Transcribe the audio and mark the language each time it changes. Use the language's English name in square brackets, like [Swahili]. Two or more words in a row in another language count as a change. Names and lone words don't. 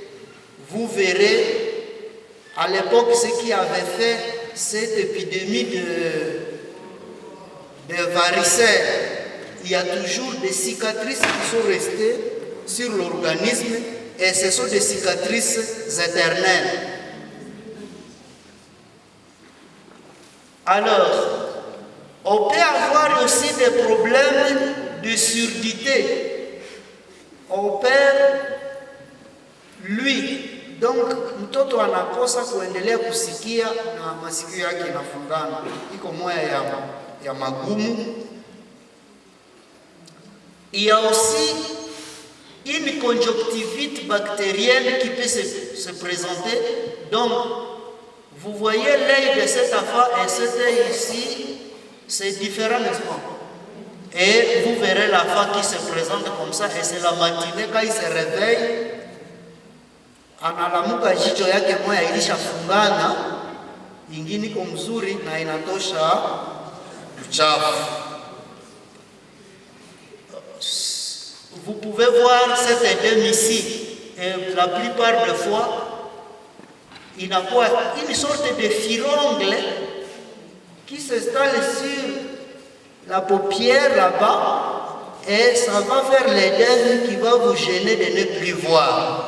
[French] Vous verrez, à l'époque, ce qui avait fait cette épidémie de varicelle, il y a toujours des cicatrices qui sont restées sur l'organisme et ce sont des cicatrices éternelles. Alors, on peut avoir aussi des problèmes de surdité. On perd lui. Donc, [Swahili] mtoto anakosa kuendelea kusikia na masikio yake yanafungana. Iko moya ya magumu. [French] Il y a aussi une conjonctivite bactérienne qui peut se présenter. Donc, vous voyez l'œil de cet enfant et cet œil ici, c'est différent, n'est-ce pas? Et vous verrez l'enfant qui se présente comme ça, et c'est la matinée quand il se réveille, [Swahili] analamuka jicho yake moja ilishafungana, ingine iko mzuri na inatosha uchafu. [French] Vous pouvez voir cet édème ici, et la plupart des fois, il n'a pas une sorte de firongle qui s'installe sur la paupière là-bas, et ça va faire l'édème qui va vous gêner de ne plus voir.